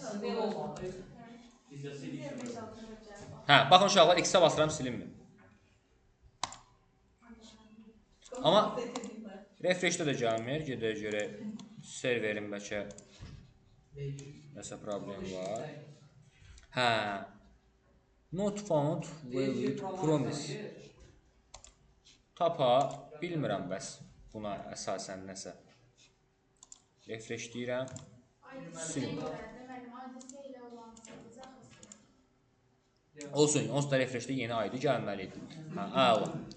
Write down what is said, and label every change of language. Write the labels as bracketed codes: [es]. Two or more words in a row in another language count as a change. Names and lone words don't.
[az] Baxın uşaqlar, X-ə basıram, silinmir. Amma refresh-də də gəlmir, gedək görək, serverin bəlkə nəsə problem var. [en] Not found valid promise. [az] Tapa bilmirəm bəs buna əsasən nəsə. Refresh deyirəm. Olsun, onsuz da refreshdə yeni ID gəlməli idi.